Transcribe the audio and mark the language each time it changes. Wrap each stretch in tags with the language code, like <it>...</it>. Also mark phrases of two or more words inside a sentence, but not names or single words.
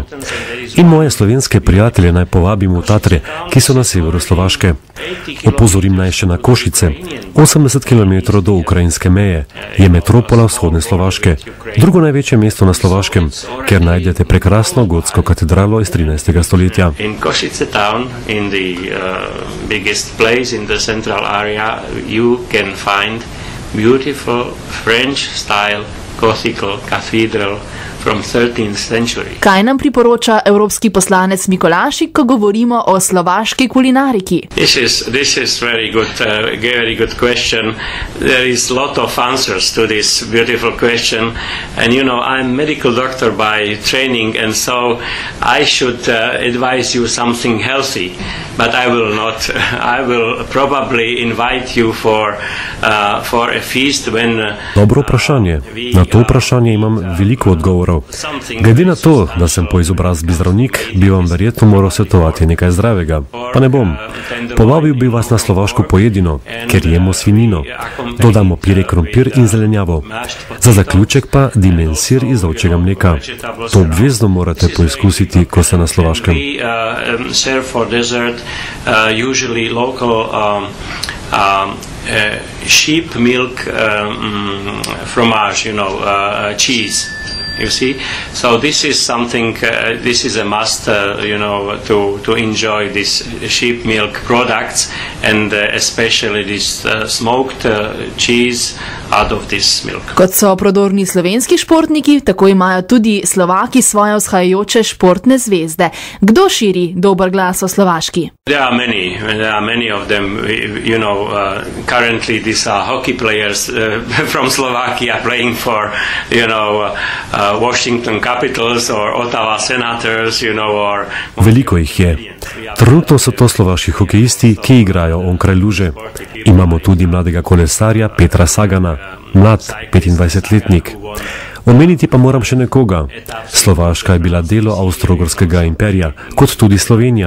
<sl>In moje slovenske prijatelje naj povabim v Tatre, ki so na severu Slovaške. Opozorim naj še na Košice. 80 km do ukrajinske meje je metropola vzhodne Slovaške, drugo največje mesto na Slovaškem, kjer najdete prekrasno gotsko katedralo iz 13. stoletja.</sl> <en>In Košice town, in the biggest place in the central area, you can find beautiful French style Gothical cathedral from 13th century.</en> <sl>Kaj nam priporoča evropski poslanec Mikolašik, ko govorimo o slovaški kulinariki?</sl> <en>This is very good question. There is a lot of answers to this beautiful question. And you know, I'm medical doctor by training, and so I should advise you something healthy. But I will not. I will probably invite you for a feast when...</en> <sl>Dobro vprašanje. Na to vprašanje imam veliko odgovorov. Glede na to, da sem po izobrazbi zdravnik, bi vam verjetno moral svetovati nekaj zdravega. Pa ne bom. Povabil bi vas na slovaško pojedino, ker jemo svinjino. Dodamo pire krompir in zelenjavo. Za zaključek pa dimen sir iz ovčjega mleka. To obvezno morate poizkusiti, ko ste na Slovaškem.</sl> <en>Sheep milk fromage, cheese. You see, so this is something. This is a must, to enjoy these sheep milk products, and especially this smoked cheese out of this milk.</en> <sl>Kot so prodorni slovenski športniki, tako imajo tudi Slovaki svoje vzhajajoče športne zvezde. Kdo širi dober glas o Slovaški?</sl> <en>There are many of them. Currently these are hockey players from Slovakia playing for, Washington Capitals or Ottawa Senators, or...</en> <sl>Veliko jih je. Trenutno so to slovaški hokejisti, ki igrajo onkraj luže. Imamo tudi mladega kolesarja Petra Sagana, mlad 25-letnik. Omeniti pa moram še nekoga. Slovaška je bila delo Avstro-Ogrskega imperija, kot tudi Slovenija.</sl>